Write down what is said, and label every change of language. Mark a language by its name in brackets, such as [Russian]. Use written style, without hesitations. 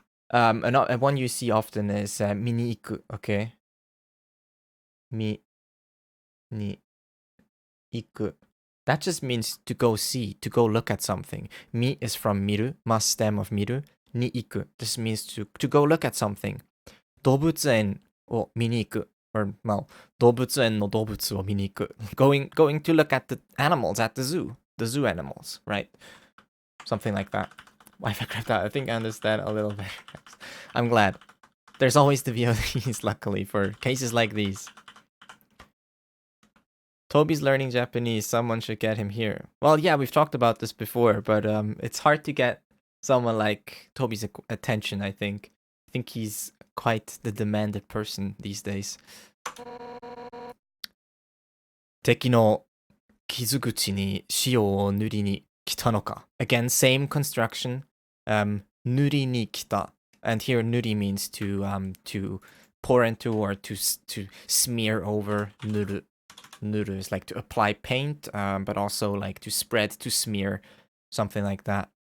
[English] And one you see often is [Japanese] 見に行く, [English] okay? [Japanese] 見に行く. [English] That just means to go see, to go look at something. 見 is from 見る, must stem of 見る. [Japanese] に行く. [English] This means to go look at something. [Japanese] 動物園を見に行く. [English] Or, well, [Japanese] 動物園の動物を見に行く. [English] Going to look at the animals at the zoo animals, right? Something like that. Why if I grabbed that? I think I understand a little bit. I'm glad. There's always the VODs, luckily, for cases like these. Toby's learning Japanese. Someone should get him here. Well, yeah, we've talked about this before, but it's hard to get someone like Toby's attention, I think. I think he's quite the demanded person these days. [Japanese] 敵の傷口に塩を塗りに来たのか. [English] Again, same construction. [Japanese] 塗りに来た. [English] And here, 塗り means to pour into or to smear over. 塗る. 塗る is like to apply paint, but also like to spread, to smear, something like that.